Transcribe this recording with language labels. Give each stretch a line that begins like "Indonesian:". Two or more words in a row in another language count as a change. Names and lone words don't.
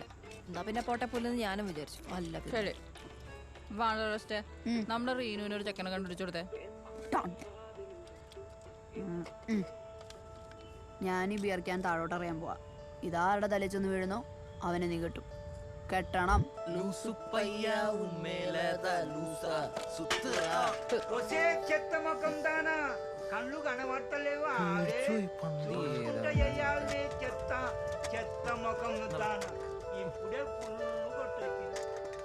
Malayalam: എന്നാ പിന്നെ പോട്ടെ പുല്ലെന്ന് ഞാനും വിചാരിച്ചു. അല്ല ശരി, നമ്മുടെ റീനുവിന് ഒരു ചെക്കനെ കണ്ടുപിടിച്ചു കൊടുത്തേ. ഞാൻ ഈ ബിയർക്കാൻ താഴോട്ട് അറിയാൻ പോവാ. ഇതാരുടെ തലച്ചൊന്ന് വീഴുന്നോ അവനെ നീ കെട്ടും. കെട്ടണം.
Telugu: కళ్ళు కనబడతలేవు. చూసుకుంటే చెత్త చెత్త ముఖం దాన ఇప్పుడే ఫుల్ కొట్టేసి